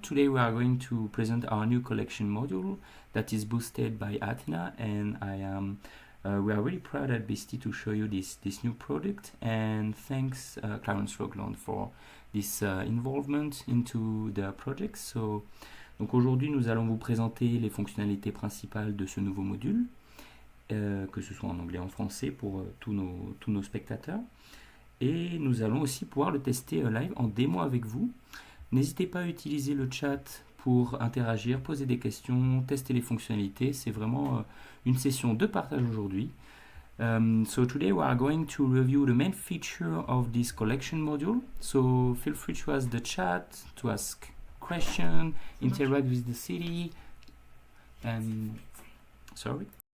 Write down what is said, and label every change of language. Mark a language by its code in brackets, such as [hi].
[en] Today we are going to present our new collection module that is boosted by ATNA, and we are really proud at BST to show you this new product. And thanks Clarence-Rockland for this involvement into the project. [fr] Donc aujourd'hui, nous allons vous présenter les fonctionnalités principales de ce nouveau module. Que ce soit en anglais ou en français pour tous nos spectateurs. Et nous allons aussi pouvoir le tester live en démo avec vous. N'hésitez pas à utiliser le chat pour interagir, poser des questions, tester les fonctionnalités. C'est vraiment une session de partage aujourd'hui. [en] So today we are going to review the main feature of this collection module. So feel free to ask the chat, to ask questions, interact with the city. And sorry.